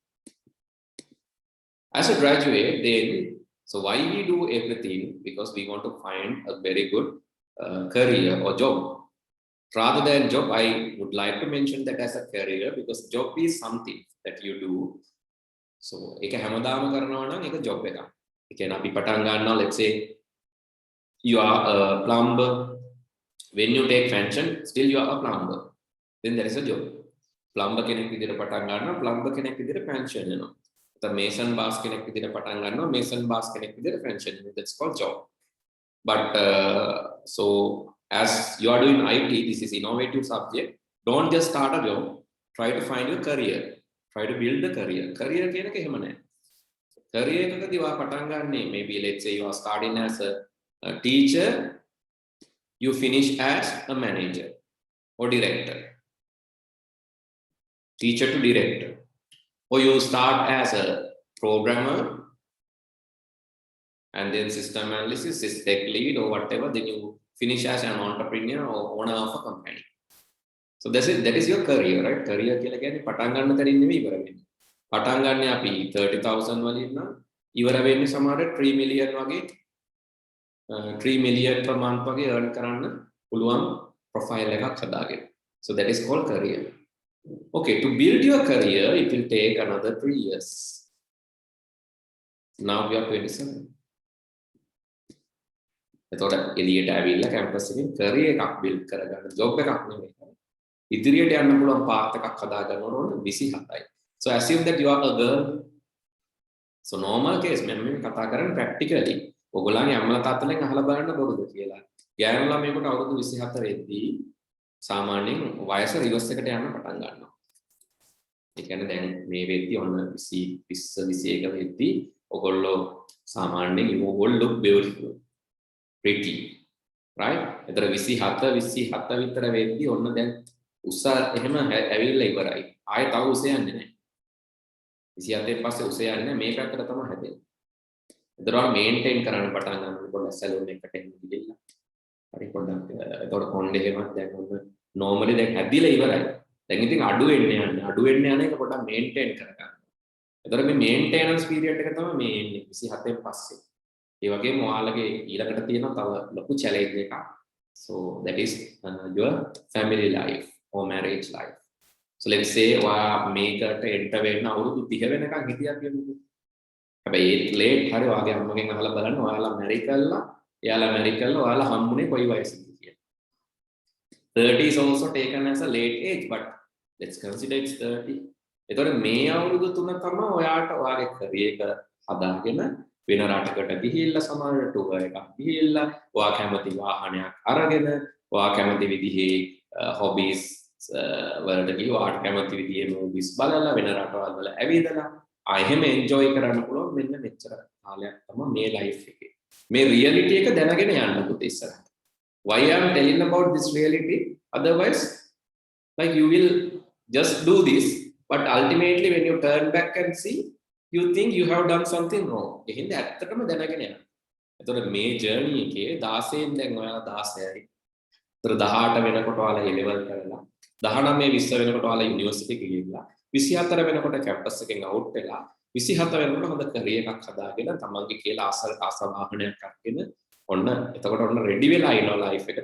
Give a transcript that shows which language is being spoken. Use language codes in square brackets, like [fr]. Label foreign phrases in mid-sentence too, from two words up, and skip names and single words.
[en] As a graduate, then, so why we do everything? Because we want to find a very good career or job. Rather than job, I would like to mention that as a career because job is something that you do. So, [si] එක හැමදාම කරනවා නම් ඒක job එකක්. ඒ කියන්නේ අපි පටන් ගන්නවා, [en] let's say you are a plumber. When you take pension, still you are a plumber. Then there is a job. [si] Plumber කෙනෙක් විදිහට පටන් ගන්නවා, plumber කෙනෙක් විදිහට pension වෙනවා. [en] The mason boss [si] කෙනෙක් විදිහට පටන් ගන්නවා, mason boss කෙනෙක් විදිහට pension වෙනවා. [en] That's called job. But so as you are doing IT, this is innovative subject. Don't just start a job. Try to find your career. Try to build a career. [si] Career කියන එක එහෙම නැහැ. Career එකකදී ඔයා පටන් ගන්නෙ [en] maybe let's say you are starting as a teacher, you finish as a manager or director. Teacher to director. Or you start as a programmer and then system analysis, tech lead or whatever, then you finish as an entrepreneur or owner of a company. So that is your career, right? [si] Career කියලා කියන්නේ පටන් ගන්න තැනින් නෙමෙයි ඉවර වෙන්නේ. පටන් ගන්න අපි 30,000 වලින් නම් ඉවර වෙන්නේ සමහර 3 million වගේ [en] 3 million per month [si] වගේ earn කරන්න පුළුවන් profile එකක් හදාගෙන. [en] So that is called career. Okay, to build your career, it will take another 3 years. Now we are 27. [si] එතකොට එළියට ඇවිල්ලා කැම්පස් එකෙන් career එකක් build කරගන්න job එකක් නෙමෙයි. ඉදිරියට යන්න පුළුවන් path එකක් හදාගන්න ඕන 27යි. [en] So assume that you are a girl. So normal case [si] මම මේ කතා කරන්නේ practically. ඔයගොල්ලන්ගේ අම්මලා තාත්තලාගෙන් අහලා බලන්න බොරුද කියලා. ගෑනු ළමයෙකුට අවුරුදු 24 වෙද්දී සාමාන්‍යයෙන් වයස රිවර්ස් එකට යන්න පටන් ගන්නවා. ඒ කියන්නේ දැන් මේ වෙද්දී ඔන්න 20 21 වෙද්දී ඔයගොල්ලෝ සාමාන්‍යයෙන් [en] you all look beautiful, pretty, right? [si] එතන 27 විතර වෙද්දී ඔන්න දැන් උස එහෙම ඇවිල්ලා ඉවරයි. ආයෙ තව උස යන්නේ නැහැ. 27 පස්සේ උස යන්නේ නැහැ. මේ පැත්තට තමයි හැදෙන්නේ. එතකොට මේන්ටේන් කරන්න පටන් ගන්නකොට පොඩ්ඩක් සැලූන් එකට එන්න ගිහිල්ලා. හරි පොඩ්ඩක් එතකොට කොණ්ඩේ එහෙමත් දැන් ඔන්න normally දැන් හැදිලා ඉවරයි. දැන් ඉතින් අඩු වෙන්න යන එක පොඩ්ඩක් මේන්ටේන් කරගන්න. එතකොට මේ [en] maintenance period [si] එක තමයි මේ එන්නේ 27 පස්සේ. ඒ වගේම ඔයාලගේ ඊළඟට තියෙන තව ලොකු චැලෙන්ජ් එකක්. [en] So that is your family life or marriage life. So let's say [si] ඔයා මේකට එන්ටර් වෙන්න අවුරුදු 30 වෙනකන් හිටියා කියමුකෝ. හැබැයි ඒ ලේට් හරි ඔයාගේ අම්මගෙන් අහලා බලන්න ඔයාලා මැරි කළා, එයාලා මැරි කළා, ඔයාලා හම්බුනේ කොයි වයසේද කියලා. [en] 30 is also taken as a late age, but let's consider it's 30. [si] එතකොට මේ අවුරුදු 3 තමයි ඔයාට ඔයාගේ career එක හදාගෙන වෙන රටකට ගිහිල්ලා සමහර ටුවර් එකක් ගිහිල්ලා ඔයා කැමති වාහනයක් අරගෙන ඔයා කැමති විදිහේ hobbies වලට ගිහින් ඔයාට කැමති විදිහේ movies බලලා වෙන රටවල් වල ඇවිදලා එහෙම enjoy කරන්න පුළුවන් මෙන්න මෙච්චර කාලයක් තමයි මේ life එකේ මේ reality එක දැනගෙන යන්න පුතේ ඉස්සරහට. [en] Why I am telling about this reality? Otherwise, like you will just do this, but ultimately when you turn back and see, you think you have done something wrong. [si] එහෙනම් ඇත්තටම දැනගෙන යන්න. එතකොට මේ journey එකේ 16 දැන් ඔයාලා 16යි. ඒතර 18 වෙනකොට ඔයාලා A level කරලා 19 20 වෙනකොට ඔයාලා යුනිවර්සිටි එකේ ගිහිල්ලා 24 වෙනකොට කැම්පස් එකෙන් අවුට් වෙලා 27 වෙනකොට හොඳ career එකක් හදාගෙන තමන්ගේ කියලා ආස වාහනයක් අරගෙන ඔන්න එතකොට ඔන්න ready වෙලා ඉනවා life එකට.